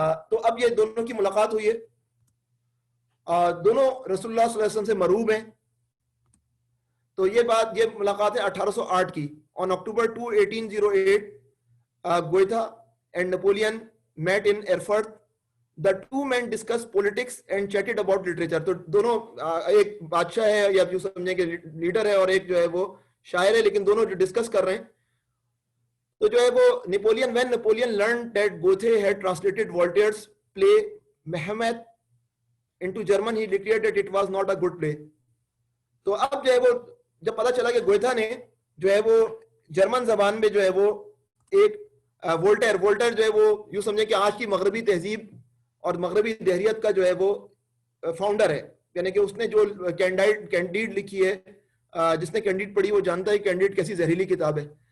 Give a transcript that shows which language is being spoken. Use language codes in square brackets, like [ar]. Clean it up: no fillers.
[ur] تو اب یہ دونوں کی ملاقات ہوئی ہے. دونوں رسول اللہ صلی اللہ علیہ وسلم سے مرعوب ہیں. تو یہ ملاقات ہے 1808 کی. [en] On October 2, 1808 Goethe and Napoleon met in Erfurt. The two men discussed politics and chatted about literature. [ur] تو دونوں ایک بادشاہ ہے یا جو سمجھیں کہ لیڈر ہے, اور ایک جو ہے وہ شاعر ہے, لیکن دونوں جو ڈسکس کر رہے ہیں. تو جو ہے وہ Napoleon [en] when Napoleon learned that Goethe had translated Voltaire's play Mehmet into German, he declared that it was not a good play. [ur] تو اب جو ہے وہ جب پتا چلا کہ گوئتھا نے جو ہے وہ جرمن زبان میں جو ہے وہ ایک وولٹیر جو ہے وہ یوں سمجھیں کہ آج کی مغربی تہذیب اور مغربی دہریت کا جو ہے وہ فاؤنڈر ہے, یعنی کہ اس نے جو کینڈیڈ لکھی ہے, جس نے کینڈیڈ پڑھی وہ جانتا ہے کینڈیڈ کیسی زہریلی کتاب ہے.